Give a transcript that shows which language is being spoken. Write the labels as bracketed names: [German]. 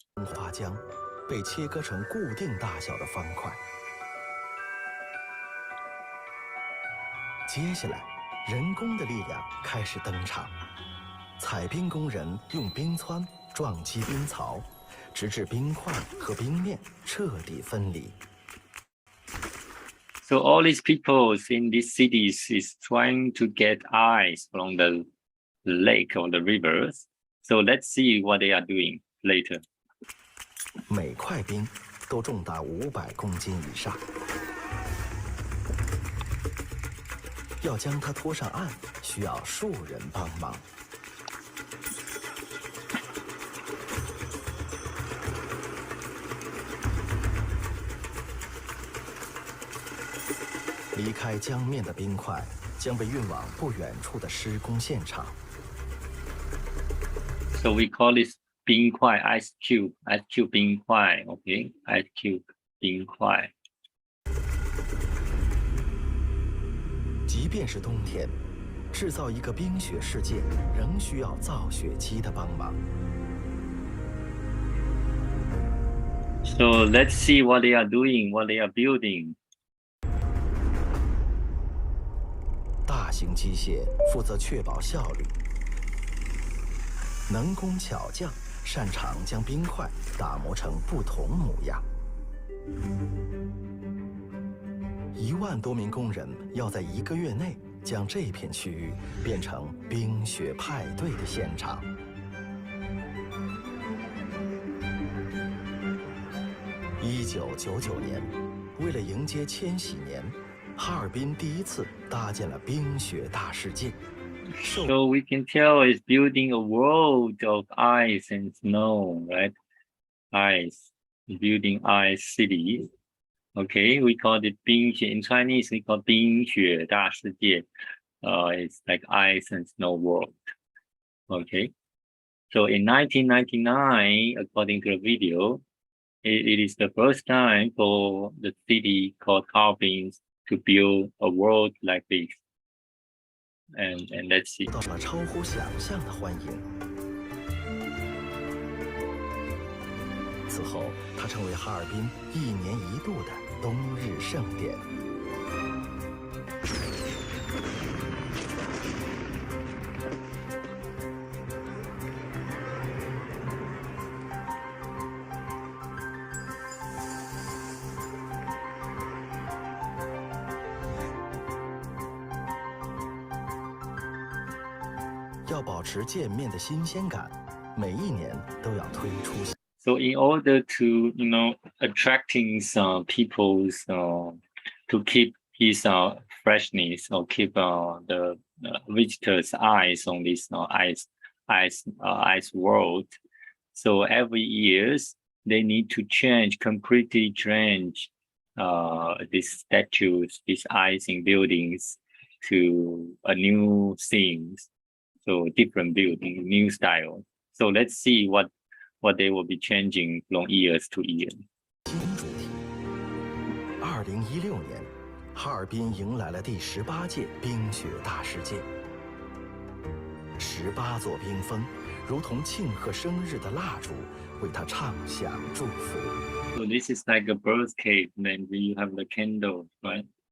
[Chinese] 花浆被切割成固定大小的方块，接下来人工的力量开始登场。采冰工人用冰湍撞击冰槽，直至冰块和冰面彻底分离。 [English] So all these people in these cities is trying to get ice from the lake or the rivers. So let's see what they are doing later. [Chinese] 每块冰都重达500公斤以上，要将它拖上岸，需要数人帮忙。离开江面的冰块将被运往不远处的施工现场。 [English] So we call this 冰块 ice cube 冰块 ，OK ice cube 冰块。 [Chinese] 即便是冬天，制造一个冰雪世界仍需要造雪机的帮忙。 [English] So let's see what they are doing, what they are building. [Chinese] 大型机械负责确保效率，能工巧匠擅长将冰块打磨成不同模样。 1万多名工人要在1个月内将这片区域变成冰雪派对的现场。 1999年，为了迎接千禧年，哈尔滨第一次搭建了冰雪大世界。 [English] So we can tell it's building a world of ice and snow, right? Ice, building ice cities. Okay, we call it 冰雪 in Chinese. We call 冰雪大世界. It's like ice and snow world. Okay. So in 1999, according to the video, it is the first time for the city called Harbin to build a world like this. And let's see. [Chinese] 到了超乎想象的欢迎。此后，它成为哈尔滨1年1度的冬日盛典。要保持见面的新鲜感，每1年都要推出。 [English] So in order to, attracting people's to keep his freshness or keep the visitors' eyes on this ice world. So every years they need to completely change these statues, these icing buildings to a new themes. So different building, new style. So let's see what they will be changing from years to year. [Chinese] 新主题。 2016年，哈尔滨迎来了第18届冰雪大世界。 18座冰峰，如同庆贺生日的蜡烛，为他唱响祝福。 [English] So this is like a birth cake. Then you have the candle, right?